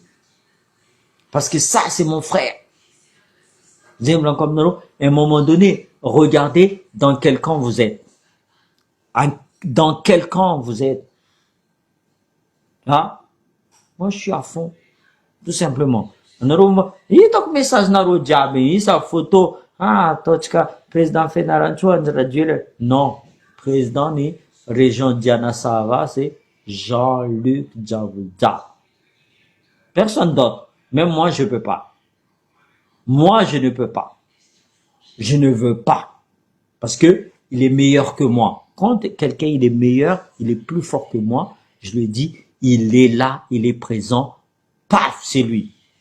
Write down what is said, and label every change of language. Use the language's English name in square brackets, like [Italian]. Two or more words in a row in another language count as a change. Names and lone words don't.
[French] Parce que ça, c'est mon frère. À un moment donné, regardez dans quel camp vous êtes. Dans quel camp vous êtes. Moi, je suis à fond. Tout simplement. [Malagasy] Hitako message nareo jiaby isa photo ataotsika président Fianarantsoa anjiraduela non président ni région Dianasava c'est [French] Jean-Luc Javolja personne d'autre même moi je peux pas moi je ne peux pas je ne veux pas parce que il est meilleur que moi quand quelqu'un il est meilleur il est plus fort que moi je lui dis il est là il est présent paf c'est lui.